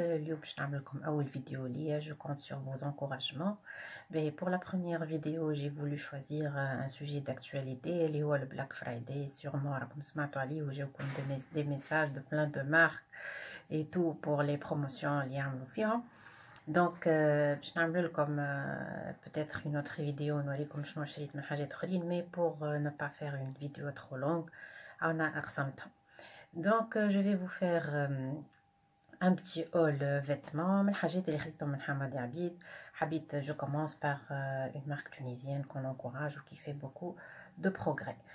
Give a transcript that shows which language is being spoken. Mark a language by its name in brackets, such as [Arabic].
[Arabic] اليوم باش نعمل لكم اول فيديو ليا. [French] Je compte sur vos encouragements. Mais pour la première vidéo, j'ai voulu choisir un sujet d'actualité [Arabic] اللي هو [French] le Black Friday. Sûrement [Arabic] راكم سمعتوا عليه وجاوكم [French] des messages de plein de marques et tout pour les promotions [Arabic] اللي يعملوا فيهم. [French] Donc [Arabic] باش نعمل لكم [French] peut-être une autre vidéo [Arabic] نوريكم شنو شريت من حاجات اخرين. [French] Mais pour ne pas faire une vidéo trop longue [Arabic] انا قسمتها. [French] Donc je vais vous faire un petit haul vêtements [Arabic] من حاجات اللي خديتهم من حمادي عبيد. حبيت [French] je commence par une marque tunisienne qu'on encourage ou qui fait beaucoup de progrès.